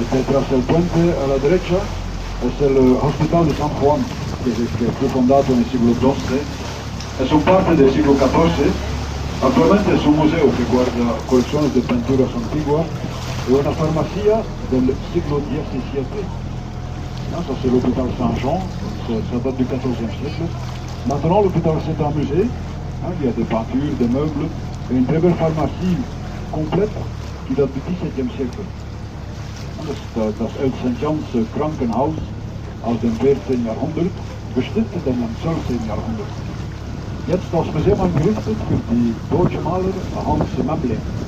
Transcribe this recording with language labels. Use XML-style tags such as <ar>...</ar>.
<es>Tras el puente a la derecha es el Hospital de San Juan, que fue fundado en el siglo XII. Es un parte del siglo XIV. Actualmente es un museo que guarda colecciones de pinturas antiguas y una farmacia del siglo XVII.</es> <fr>Ça c'est l'hôpital Saint-Jean, ça date du XIVe siècle. Maintenant l'hôpital c'est un musée, il y a des peintures, des meubles et une très belle pharmacie complète qui date du XVIIe siècle.</fr> <de>Das St. Jans Krankenhaus aus dem 14. Jahrhundert, bestiftet in dem 12. Jahrhundert. Jetzt als museum eingerichtet für die deutsche Maler Hans Memling.</de>